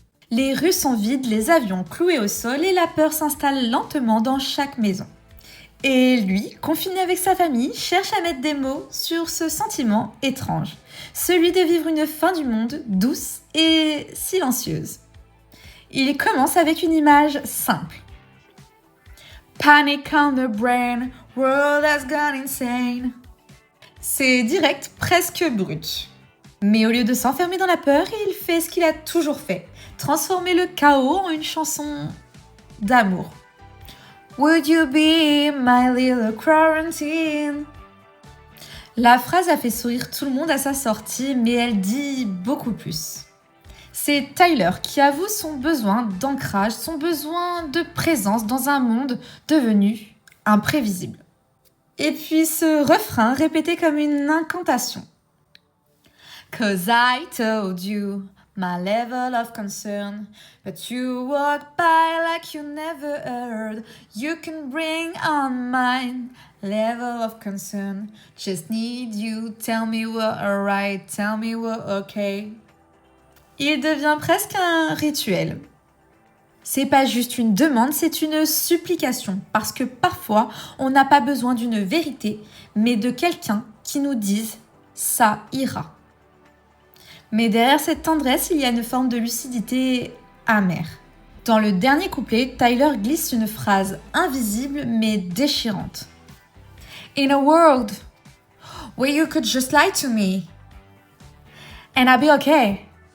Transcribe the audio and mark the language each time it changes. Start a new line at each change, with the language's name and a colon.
French: Les rues sont vides, les avions cloués au sol et la peur s'installe lentement dans chaque maison. Et lui, confiné avec sa famille, cherche à mettre des mots sur ce sentiment étrange, celui de vivre une fin du monde douce et silencieuse. Il commence avec une image simple.
English: Panic on the brain, world has gone insane.
French: C'est direct, presque brut. Mais au lieu de s'enfermer dans la peur, il fait ce qu'il a toujours fait, transformer le chaos en une chanson d'amour.
English: Would you be my little quarantine?
French: La phrase a fait sourire tout le monde à sa sortie, mais elle dit beaucoup plus. C'est Tyler qui avoue son besoin d'ancrage, son besoin de présence dans un monde devenu imprévisible. Et puis ce refrain répété comme une incantation.
English: Cause I told you my level of concern, but you walk by like you never heard. You can bring on mine level of concern. Just need you, tell me we're alright, tell me we're okay.
French: Il devient presque un rituel. C'est pas juste une demande, c'est une supplication, parce que parfois on n'a pas besoin d'une vérité, mais de quelqu'un qui nous dise « ça ira ». Mais derrière cette tendresse, il y a une forme de lucidité amère. Dans le dernier couplet, Tyler glisse une phrase invisible mais déchirante.
English: In a world where you could just lie to me and I'll be okay.